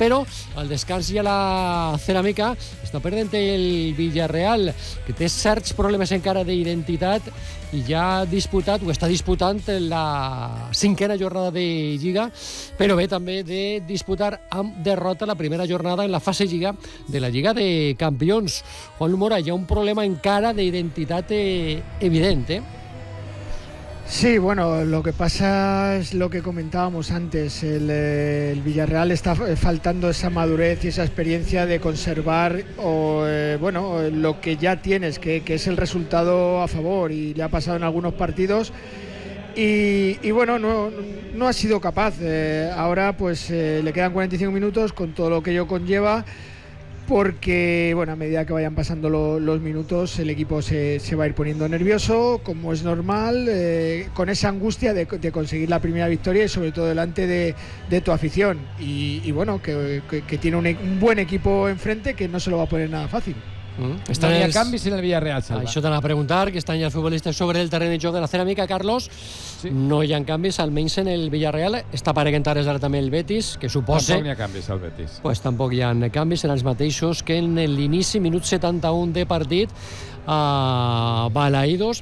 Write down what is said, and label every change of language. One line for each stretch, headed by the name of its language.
Catalan: Però al descans ja la Ceràmica està perdent el Villarreal, que té certs problemes encara d'identitat i ja ha disputat o està disputant la cinquena jornada de Lliga, però ve també de disputar amb derrota la primera jornada en la fase Lliga de la Lliga de Campions. Juan Mora, hi ha un problema encara d'identitat evident, eh?
Spanish: Sí, bueno, lo que pasa es lo que comentábamos antes. El Villarreal está faltando esa madurez y esa experiencia de conservar lo que ya tienes, que es el resultado a favor, y le ha pasado en algunos partidos. Y no ha sido capaz. Ahora le quedan 45 minutos con todo lo que ello conlleva. Porque, bueno, a medida que vayan pasando los minutos, el equipo se va a ir poniendo nervioso, como es normal, con esa angustia de conseguir la primera victoria y sobre todo delante de tu afición. Y que tiene un buen equipo enfrente que no se lo va a poner nada fácil. Están ya cambios en el Villarreal, Salva.
Catalan: Això t'han a preguntar, que estan ja els futbolistes sobre el terreny de joc de la Ceràmica, Carlos. Sí. No hi ha canvis, almenys en el Villarreal. Està aparegant ara també el Betis, que suposa... Tampoc hi ha canvis al Betis. Pues tampoc hi ha canvis, seran els mateixos que en l'inici, minut 71 de partit, a Balaídos.